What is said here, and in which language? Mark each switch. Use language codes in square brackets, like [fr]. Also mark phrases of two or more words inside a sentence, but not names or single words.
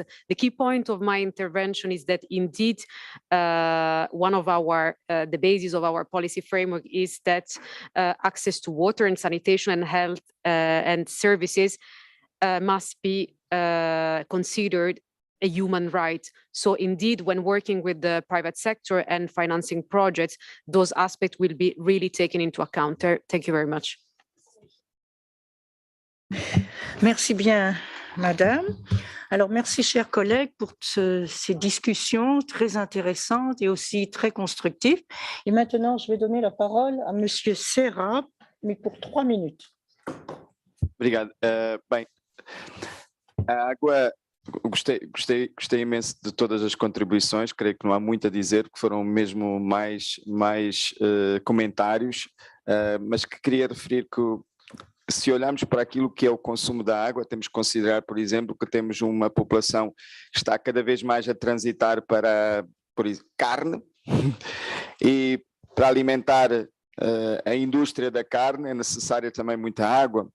[en] The key point of my intervention is that indeed one of the basis of our policy framework is that access to water and sanitation and health and services must be considered a human right. So indeed, when working with the private sector and financing projects, those aspects will be really taken into account. Thank you very much. [fr] Merci bien, Madame. Alors, merci, chers collègues, pour ces discussions très intéressantes et aussi très constructives. Et maintenant, je vais donner la parole à Monsieur Serra, mais pour 3 minutes. [pt] Obrigado. Bem, a água, gostei imenso de todas as contribuições, creio que não há muito a dizer, que foram mesmo mais comentários, mas que queria referir que se olharmos para aquilo que é o consumo da água, temos que considerar, por exemplo, que temos uma população que está cada vez mais a transitar para, por exemplo, carne, e para alimentar a indústria da carne é necessária também muita água.